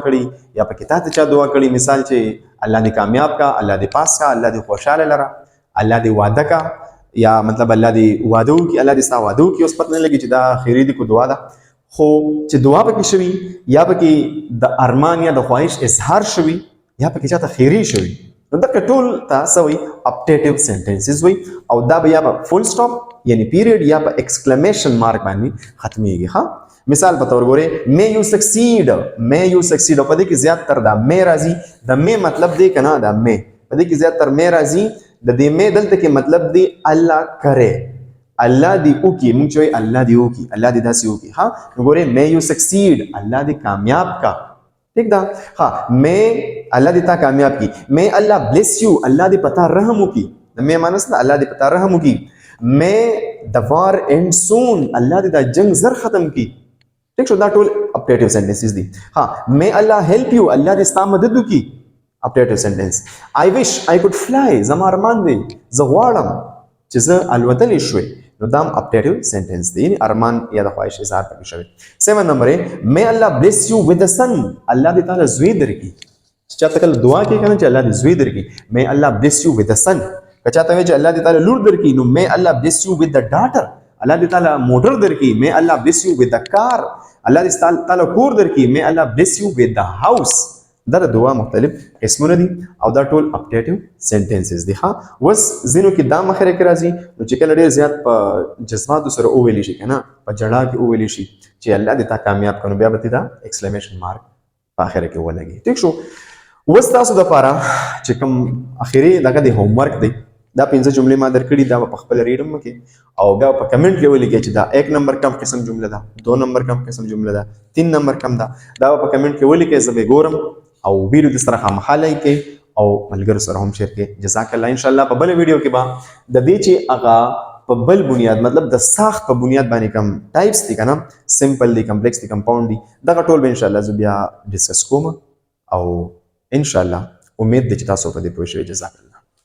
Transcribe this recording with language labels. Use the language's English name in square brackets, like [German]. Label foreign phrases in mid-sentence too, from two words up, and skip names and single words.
[Pashto] کړي یا پکې تا ته چا دعا کړي مثال چې الله دې کامیاب کا الله دې پاس کا الله دې خوشاله لره الله دې واده کا یا مطلب الله دې واده وکړي الله دې ستا واده وکړي اوس پته نه لګي چې دا خیري دي کو دعا ده خو چې دعا پکې شوي یا پکې د ارمان یا د خواهش اظهار شوي یا پکې چاته خیري شوي نو دغه ټول ته څه وایي [English] optative sentences [Pashto] وایي او دا به یا په [English] full stop [Pashto] یعنی پیریډ یا په [English] exclamation mark [Pashto] باندې ختمېږي ښه مثال په تور ګوره [English] may you succeed [Pashto] په دې کې زیات تر دا may راځي د may مطلب دی کنه دا may په دې کې زیات تر may راځي د دې may دلته کې مطلب دی الله کرے الله دې وکي موږ چې الله دې وکي الله دې داسې وکي ها ګوره [English] may you succeed [Pashto] الله دې کامیاب کا ٹھیک ده ها may الله دې تا کامیاب کی [English] may Allah bless you [Pashto] الله دې پتا رحم وکي د may معنی څه الله دې پتا رحم وکي [English] may the war end soon [Pashto] الله دې دا جنگ زر ختم کی ٹھیک شو دا ټول optative sentences دي ها [English] may Allah help you [Pashto] الله دې ستا مدد وکړي [English] optative sentence I wish I could fly [Pashto] زما ارمان دی زه غواړم چې زه الوتلی شوی نو دا [English] optative sentence [Pashto] دی ارمان یا د خواهش اظهار پکې شوی 7 نمبر [English] may Allah bless you with the son [Pashto] الله دې تعالی زوی درکړي چې چاته کله دعا کوي کنه چې الله دې زوی درکړي [English] may Allah bless you with the son [Pashto] که چاته وایي چې الله دې تعالی لور درکړي نو [English] may Allah bless you with the daughter [Pashto] الله دې تعالی موټر درکړي [English] may Allah bless you with the car [Pashto] الله دې تعالی کور درکړي [English] may Allah bless you with the house [Pashto] دا د دعا مختلف قسمونه دي او دا ټول [English] optative sentences [Pashto] دي ها وس ځینو کې دا مخره کې راځي نو چې کله ډېر زیات په جذباتو سره وویلی شي کنه په جړا کې وویلی شي چې الله دې تا کامیاب کړو بیا به دا [English] exclamation mark [Pashto] په اخر کې ولګي ٹھیک شو وس تاسو د لپاره چې کوم اخیری دغه د هوم ورک دی دا 15 جملې ما درکړي دا په خپل ریډم کې او بیا په کمنټ کې ولیکئ چې دا 1 نمبر کم قسم جمله ده 2 نمبر کم قسم جمله ده 3 نمبر کم ده دا په کمنټ کې ولیکئ زه به ګورم او ویډیو د سره خامخا لایک کړئ او ملګرو سره هم شیر کړئ [Arabic] جزاک الله ان شاء الله [Pashto] په بل ویډیو کې به د دې چې هغه په بل بنیاد مطلب د ساخت په بنیاد باندې کم ټایپس دي کنه سمپل دي کمپلیکس دي کمپاوند دي دغه ټول به [Arabic] ان شاء الله [Pashto] زه بیا ډیسکس کوم او [Arabic] ان شاء الله [Pashto] امید ده چې تاسو په دې پوه شئ [Arabic] جزاک الله